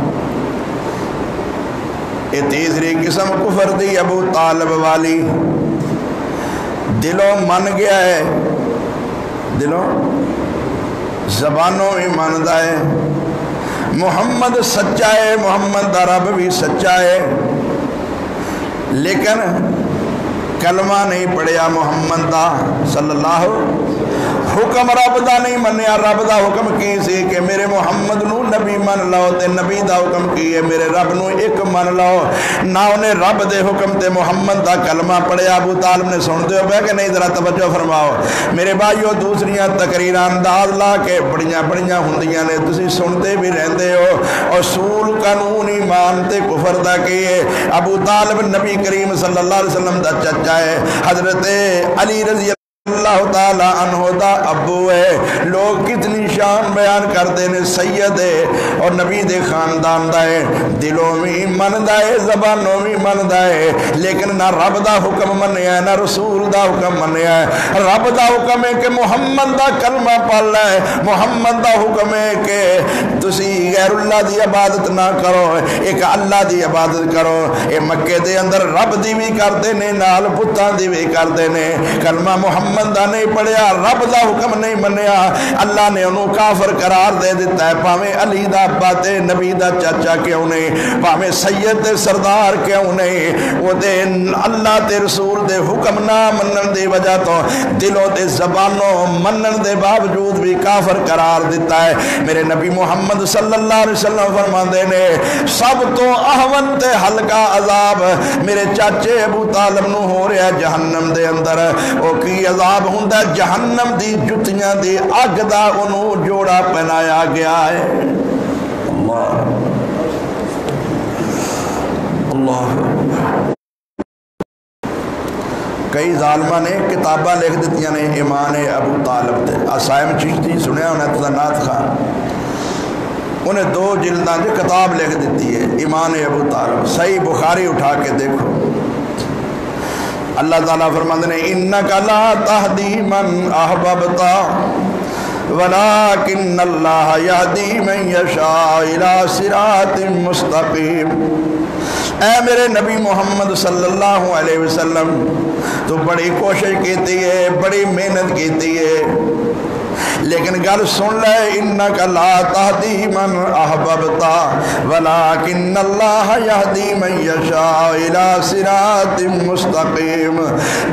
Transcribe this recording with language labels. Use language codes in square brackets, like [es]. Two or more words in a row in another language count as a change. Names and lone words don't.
[pa] یہ تیسری قسم کفر دی ابو طالب والی، دلوں من گیا ہے، دلوں زبانوں بھی ماندا ہے، محمد سچا ہے، محمد دا رب بھی سچا ہے، لیکن کلمہ نہیں پڑھیا محمد دا صلی اللہ، حکم رب دا نہیں منیا۔ رب دا حکم کی سی کہ میرے محمد نو نبی من لو، تے نبی دا حکم کی ہے میرے رب نو ایک من لو۔ نہ انہیں رب دے حکم تے محمد دا کلمہ پڑھیا۔ ابو طالب نے سن دے ہو کہ نہیں؟ ذرا توجہ فرماؤ میرے بھائیو، دوسریاں تقریراں انداز لا کے بڑیاں بڑیاں ہوندیاں نے، تسی سنتے بھی رہندے ہو۔ اصول قانون ایمان تے کفر دا کی ہے۔ ابو طالب نبی کریم صلی اللہ علیہ وسلم دا چچا ہے، حضرت علی رضی اللہ تعالیٰ عنہ دا ابو ہے۔ [ur] لوگ کتنی شان بیان کرتے ہیں، [pa] سید ہے اور نبی دے خاندان دا ہے، دلوں میں مندا ہے زبانوں میں مندا ہے، لیکن نہ رب دا حکم منیا ہے نہ رسول دا حکم منیا ہے۔ رب دا حکم ہے کہ محمد دا کلمہ پڑھ لے، محمد دا حکم ہے کہ تسی غیر اللہ دی عبادت نہ کرو، ایک اللہ دی عبادت کرو۔ اے مکے دے اندر رب دی بھی کردے نے، نال پتاں دی بھی کردے نے، کلمہ محمد دا نہیں پڑھیا، رب دا حکم نہیں منیا، اللہ نے انہوں کافر قرار دے دیتا ہے، پاویں علی دا ابا تے نبی دا چاچا کیوں نہیں، پاویں سید تے سردار کیوں نہیں، وہ دے اللہ تے رسول دے حکم نہ منن دی وجہ تو دلوں تے زبانوں منن دے باوجود بھی کافر قرار دیتا ہے۔ میرے نبی محمد صلی اللہ علیہ وسلم فرماندے نے سب تو اہون تے ہلکا عذاب میرے چاچے ابو طالب نو ہو رہا ہے جہنم دے اندر، او کی عذاب ہوندا ہے جہنم دی جتیاں دی اگ دا انہوں جوڑا پہنایا گیا ہے۔ اللہ اللہ کئی ظالمہ نے کتابہ لکھ دیتیاں نے ایمان ابو طالب تے، آسائم چشتی سنیا انہیں تذنات خان، انہیں 2 جلداں جو کتاب لکھ دیتی ہے ایمان ابو طالب، صحیح بخاری اٹھا کے دیکھو۔ [ur] اللہ تعالیٰ فرماتے ہیں [ar] اِنَّكَ لَا تَهْدِي مَنْ أَحْبَبْتَ وَلَكِنَّ اللَّهَ يَهْدِي مَنْ يَشَاءُ إِلَىٰ صِرَاطٍ مُسْتَقِيمٍ۔ [pa] اے میرے نبی محمد صلی اللہ علیہ وسلم تو بڑی کوشش کیتی ہے، بڑی محنت کیتی ہے، لیکن گل سن لے [ar] اِنَّكَ لَا تَهْدِي مَنْ أَحْبَبْتَ وَلَكِنَّ اللَّهَ يَهْدِي مَنْ يَشَاءُ إِلَىٰ صِرَاطٍ مُسْتَقِيمٍ۔